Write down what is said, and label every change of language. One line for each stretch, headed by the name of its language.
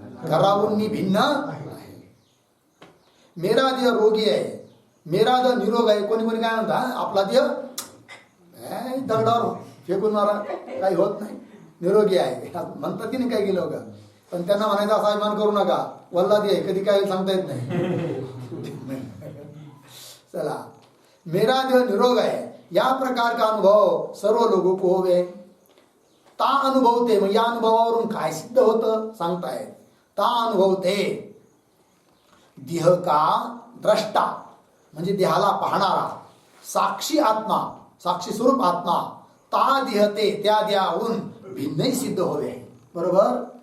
Marathi: घरावरून मी भिन्न आहे. मेरा देह रोगी आहे, मेरा देह निरोग आहे. कोणी कोणी काय म्हणतात आपला देह दगडावर फेकून मारा काही होत नाही निरोगी आहे म्हणतात की नाही काही लोक. पण त्यांना म्हणायचं असा अभिमान करू नका. वल्ला देह कधी काय सांगता येत नाही. चला.
Hindi: मेरा देह निरोग है या प्रकार का अनुभव सर्व लोगों को होवे. ता अनुभवते.
Marathi: मग या अनुभवावरून काय सिद्ध होतं सांगतायत.
Hindi: ता अनुभवते देह का द्रष्टा
Marathi: म्हणजे देहाला पाहणारा साक्षी आत्मा, साक्षी स्वरूप आत्मा.
Hindi: ता देहते
Marathi: त्या देहाहून
Hindi: भिन्नही सिद्ध होवे. बरोबर.